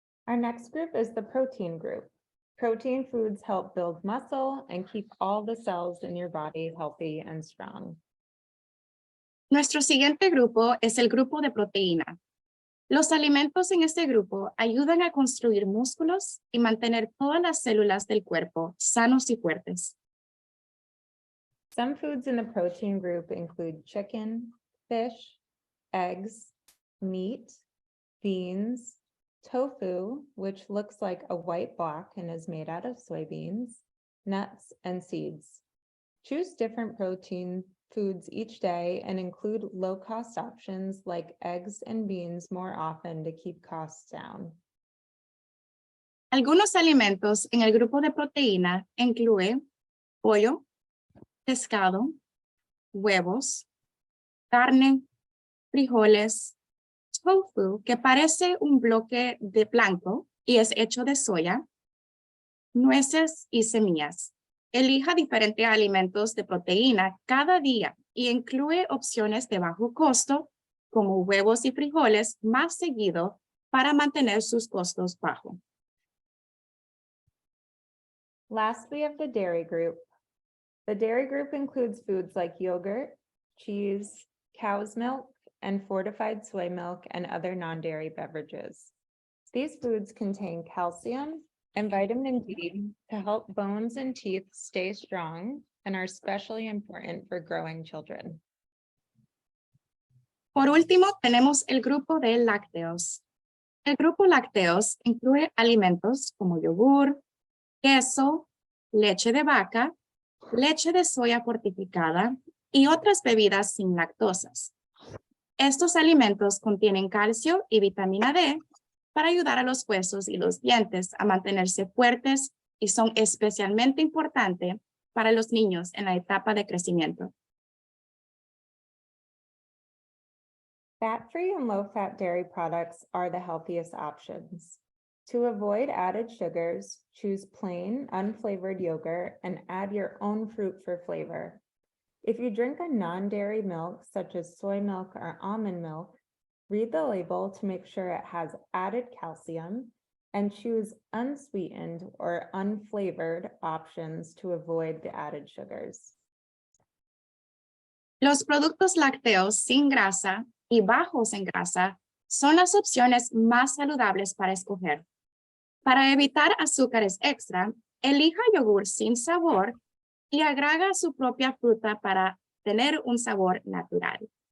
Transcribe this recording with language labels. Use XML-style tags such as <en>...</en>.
<en>Our next group is the protein group. Protein foods help build muscle and keep all the cells in your body healthy and strong.</en> <es>Nuestro siguiente grupo es el grupo de proteína. Los alimentos en este grupo ayudan a construir músculos y mantener todas las células del cuerpo sanos y fuertes.</es> <en>Some foods in the protein group include chicken, fish, eggs, meat, beans, tofu, which looks like a white block and is made out of soybeans, nuts, and seeds. Choose different protein foods each day and include low-cost options like eggs and beans more often to keep costs down.</en> <es>Algunos alimentos en el grupo de proteína incluyen pollo, pescado, huevos, carne, frijoles, tofu, que parece un bloque de blanco y es hecho de soya, nueces y semillas. Elija diferentes alimentos de proteína cada día y incluye opciones de bajo costo como huevos y frijoles más seguido para mantener sus costos bajos.</es> <en>Last, we have the dairy group. The dairy group includes foods like yogurt, cheese, cow's milk, and fortified soy milk and other non-dairy beverages. These foods contain calcium and vitamin D to help bones and teeth stay strong and are especially important for growing children.</en> <es>Por último, tenemos el grupo de lácteos. El grupo lácteos incluye alimentos como yogur, queso, leche de vaca, leche de soya fortificada y otras bebidas sin lactosas. Estos alimentos contienen calcio y vitamina D para ayudar a los huesos y los dientes a mantenerse fuertes y son especialmente importantes para los niños en la etapa de crecimiento.</es> <en>Fat-free and low-fat dairy products are the healthiest options. To avoid added sugars, choose plain, unflavored yogurt and add your own fruit for flavor. If you drink a non-dairy milk, such as soy milk or almond milk, read the label to make sure it has added calcium and choose unsweetened or unflavored options to avoid the added sugars.</en> <es>Los productos lácteos sin grasa y bajos en grasa son las opciones más saludables para escoger. Para evitar azúcares extra, elija yogur sin sabor y agrega su propia fruta para tener un sabor natural.</es>